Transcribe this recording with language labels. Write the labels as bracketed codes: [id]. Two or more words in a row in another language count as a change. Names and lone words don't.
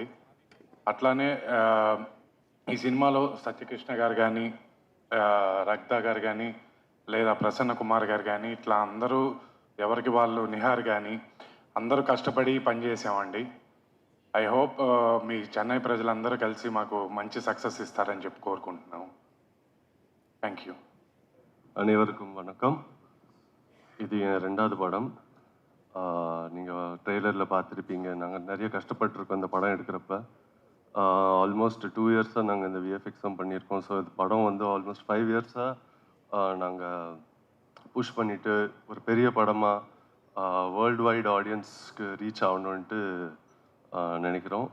[te] అట్లానే ఈ సినిమాలో సత్యకృష్ణ గారు కానీ, రక్త గారు కానీ, లేదా ప్రసన్న కుమార్ గారు కానీ, ఇట్లా అందరూ ఎవరికి వాళ్ళు, నిహార్ కానీ అందరూ కష్టపడి పనిచేసామండి. [en] I hope [te] మీ చెన్నై ప్రజలందరూ కలిసి మాకు మంచి సక్సెస్ ఇస్తారని చెప్పి కోరుకుంటున్నాము. [en] Thank you. [ta] அனைவருக்கும் வணக்கம். இது என் 2வது படம். நீங்கள் ட்ரெய்லரில் பார்த்துருப்பீங்க. நாங்கள் நிறைய கஷ்டப்பட்டுருக்கோம் இந்த படம் எடுக்கிறப்ப. [en] almost 2 years [ta] நாங்கள் இந்த விஎஃப்எக்ஸும் பண்ணியிருக்கோம். ஸோ இந்த படம் வந்து [en] almost 5 years [ta] நாங்கள் புஷ் பண்ணிவிட்டு ஒரு பெரிய படமாக [en] world wide audiences reach [ta] ஆகணுன்ட்டு நினைக்கிறோம்.